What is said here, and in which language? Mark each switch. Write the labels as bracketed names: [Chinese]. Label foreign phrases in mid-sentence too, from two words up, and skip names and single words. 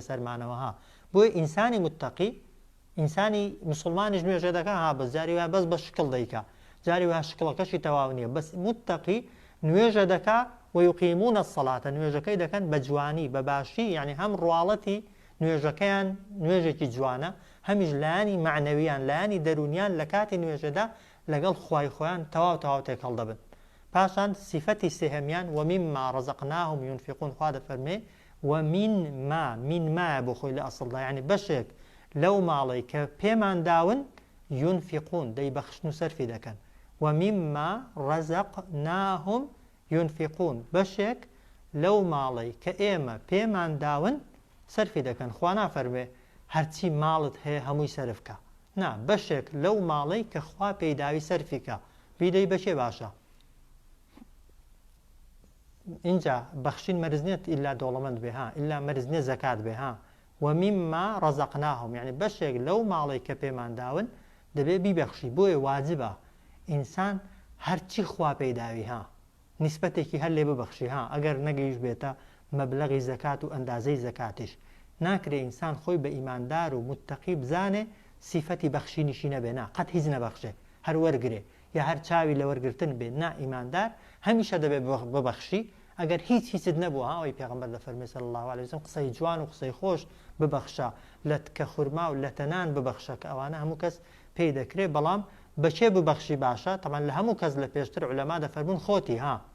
[Central Kurdish] بەسەرمانەوەها بۆیە ئینسانی متەقی ئینسانی مسلمانیش نوێژە دەکا ها بەس جاری وایە بەس بە شکڵ دەیکا جاری وایە شکڵەکەشی تەواو نییە بەس متەقی نوێژە دەکا [Arabic] ويقيمون الصلاة [Central Kurdish] نوێژەکەی دەکەن بە جوانی بە باشی یعنی هەم ڕواڵەتی نوێژەکەیان نوێژێکی جوانە هەمیش لایانی معنەویان لایانی دەرونیان لە کاتی نوێژەدا لەگەڵ خوای خۆیان تەواو تێک هەڵدەبن پاشان سیفەتی سێهەمیان [Arabic] ومما رزقناهم ينفقون [Central Kurdish] خوا دەفەرمێ ومن ما بۆ خۆی لە ئەسڵدا یعنی بەشێک لەو ماڵی کە پێمان داون ينفقون دەیبەخشن و سەرفی دەکەن [Arabic] ومما رزقناهم ينفقون [Central Kurdish] بەشێک لەو ماڵی کە ئێمە پێمان داون سەرفی دەکەن خوا نافەرمێ هەرچی ماڵت هەیە هەمووی سەرفکە نا بەشێک لەو ماڵی کە خوا پێیداوی سەرفیکە بیدەی بەشێ باشە اینجا بەخشین مەرز نیەت ئیلا دەوڵەمەند بێ ها ئیلا مەرز نیە زەکات بێ ها [Arabic] ومما رزقناهم [Central Kurdish] يعني بەشێک لەو ماڵی کە پێمان داون دەبێ بیبەخشی بۆیە واجبە ئینسان هەرچی خوا پێداوی ها نیسبەتێکی هەر لێ ببەخشی ها ئەگەر نەگەیش بێتە مەبلەغی زەکات و ئەندازەی زەکاتیش ناکرێ ئینسان خۆی بە ئیماندار و متتەقی بزانێ سیفەتی بەخشینیشی نەبێ نا قەت هیچ نەبەخشێ هەر وەرگرێ یا هەر چاوی لە وەرگرتن بێ نا ئیماندار هەمیشە دەبێ ببەخشی ئەگەر هیچت نەبووە ئەوەی پێغەمبەر دەفەرمێ [Arabic] صلی الله عليه وسلم [Central Kurdish] قسەی جوان و قسەی خۆش ببەخشە لە تکە خورما و لە تەنان ببەخشە کە ئەوانە هەموو کەس پێی دەکرێت بەڵام بەچێ ببەخشی باشە تەمان لە هەموو کەس لە پێشتر عولەما دەفەرمون خۆتی ها